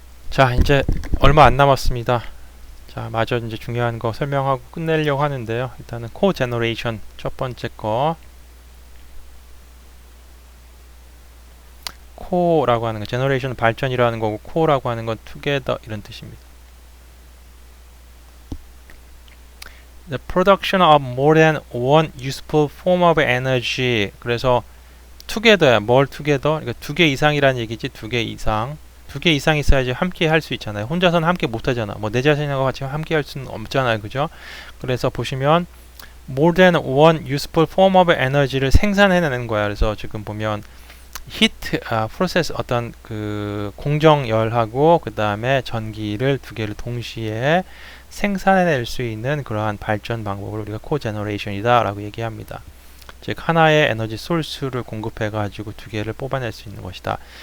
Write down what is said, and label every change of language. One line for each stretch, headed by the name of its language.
Korean: 자, 이제 얼마 안 남았습니다. 자, 마저 이제 중요한 거 설명하고 끝내려고 하는데요. 일단은 코제너레이션 첫 번째 거. 코라고 하는 거, 제너레이션 발전이라는 거고, 코라고 하는 건 together 이런 뜻입니다.
English: The production of more than one useful form of energy.
Korean: 그래서 together야. 뭘 together? 그러니까 두 개 이상이라는 얘기지. 두 개 이상. 두 개 이상 있어야지 함께 할 수 있잖아요. 혼자서는 함께 못 하잖아. 뭐 내 자신하고 같이 함께 할 수는 없잖아요. 그죠? 그래서 보시면
English: more than one useful form of energy
Korean: 를 생산해내는 거야. 그래서 지금 보면 히트 프로세스 어떤 그 공정열하고 그 다음에 전기를 두 개를 동시에 생산해낼 수 있는 그러한 발전 방법을 우리가 코제너레이션이다 라고 얘기합니다. 즉 하나의 에너지 소스를 공급해 가지고 두 개를 뽑아낼 수 있는 것이다.